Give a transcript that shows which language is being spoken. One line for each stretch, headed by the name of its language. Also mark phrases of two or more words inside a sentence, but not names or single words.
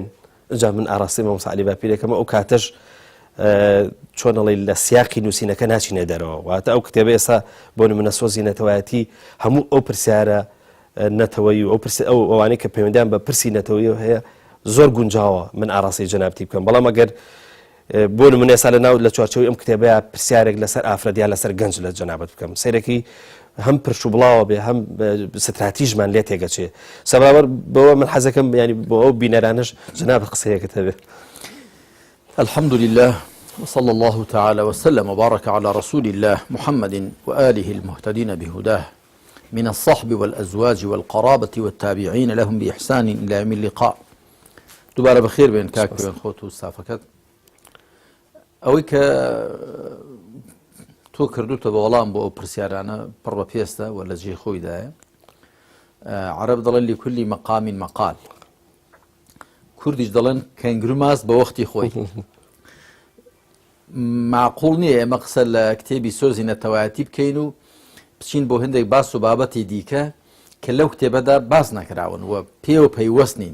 Central Kurdish: جا من ئاڕاستی مامۆستا عەلی باپیرێکەمە ئەو کاتەش چۆنەڵی لە سیاقی نووسینەکە ناچینە دەرەوە، واتە ئەو کتێبە ئێستا بۆ نمونە سۆزی نەتەوایەتی هەموو ئەو پرسیارە نەتەوەی و ئەو ئەوانەی کە پەیوەندیان بە پرسی نەتەوەیەوە هەیە زۆر گونجاوە من ئاڕاستی جەنابەتی بکەم. بەڵام ئەگەر بۆ نمونە ئێستا لە ناو لە چوارچەوەی ئەم کتێبەیە پرسیارێک لەسەر ئافرەدیان لەسەر گەنج لە جەنابەت بکەم، سەیرەکی هەم پرش و بڵاوە بێ هەم ستراتیژمان لێ تێگەچێ، سەبابەر بەوە من حەزەکەم ینی بۆ ئەو بینەرانش جەنابەت قسەیەکت هەبێ.
Arabic: الحمد لله وصلى الله تعالى وسلم وبارك على رسول الله محمد وآله المهتدين بهداه من الصحب والأزواج والقرابة والتابعين لهم بإحسان إلى يوم اللقاء.
Central Kurdish: دوباره بخير بين كاك بين خوت وستافكت ئەوەی کە تۆ کردوتە بە وەڵام بۆ ئەو پرسیارانە پڕ بە پێستە و لە جێ خۆیدایە. عەرەب دەڵێن
Arabic: لكل مقام مقال،
Central Kurdish: کوردیش دەڵێن کەنگرو ماست بە وەختی خۆی. معقوڵ نییە ئێمە قسە لە کتێبی سۆزی نەتەوایەتی بکەین و بچین بۆ هەندێک باس و بابەتی دیکە کە لەو کتێبەدا باس نەکراون و پێوە پەیوەست نین.